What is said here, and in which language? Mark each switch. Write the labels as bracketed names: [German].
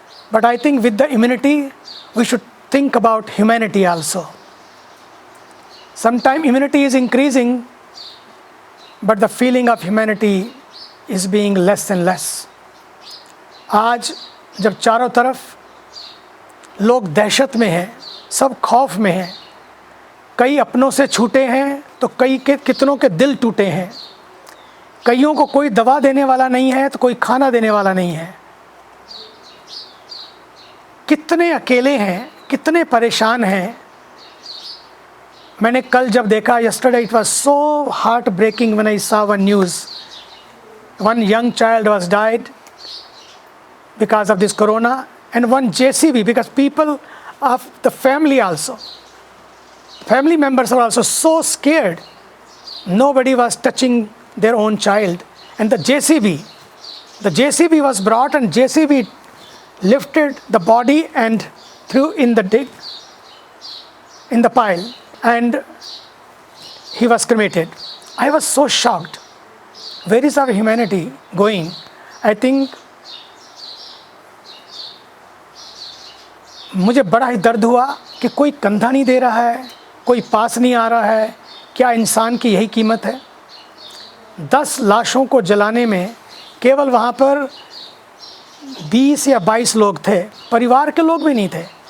[English] But I think with the immunity, we should think about humanity also. Sometimes immunity is increasing, but the feeling of humanity is being less and less. [Hindi] आज जब चारों तरफ लोग दहशत में हैं, सब खौफ में हैं, कई अपनों से छूटे हैं तो कई के कितनों के दिल टूटे हैं, कईयों को कोई दवा देने वाला नहीं है तो कोई खाना देने वाला नहीं है, कितने अकेले हैं, कितने परेशान हैं। मैंने कल जब देखा, [English] yesterday it was so heartbreaking when I saw one news. One young child was died because of this corona, and one JCB, because people of the family also, family members were also so scared. Nobody was touching their own child. And the JCB was brought, and JCB lifted the body and threw in the pile, and he was cremated. I was so shocked. Where is our humanity going? I think [Hindi] मुझे बड़ा ही दर्द हुआ कि कोई कंधा नहीं दे रहा है, कोई पास नहीं आ रहा है। क्या इंसान की यही कीमत है? 10 लाशों को जलाने में केवल वहाँ पर 20 या 22 लोग थे, परिवार के लोग भी नहीं थे।